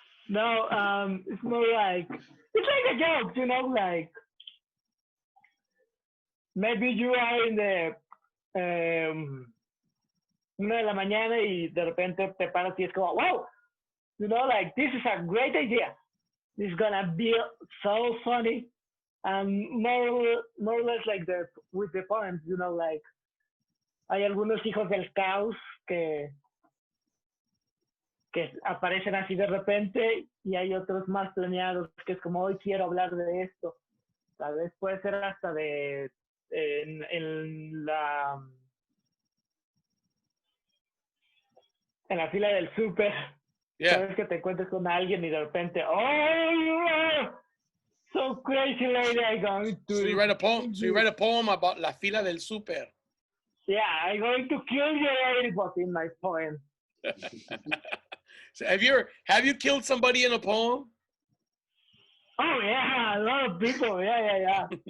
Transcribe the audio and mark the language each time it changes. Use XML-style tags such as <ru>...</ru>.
<en>No, it's more like, it's like a joke, you know, like maybe you are in the 1</en> <es>de la mañana y de repente te paras y es como,</es> <en>wow, you know, like, this is a great idea. This is gonna be so funny. And more or less like with the poems, you know, like,</en> <es>hay algunos hijos del caos que aparecen así de repente, y hay otros más planeados que es como, hoy quiero hablar de esto. Tal vez puede ser hasta en la fila del súper.</es> <en>Yeah.</en> <es>Sabes que te encuentres con alguien y de repente,</es> <en>oh, so crazy lady, I'm going to... So you write a poem about</en> <es>la fila del súper.</es> <en>Yeah, I'm going to kill you, everybody in my poem. So have you killed somebody in a poem? Oh yeah, a lot of people. Yeah.</en>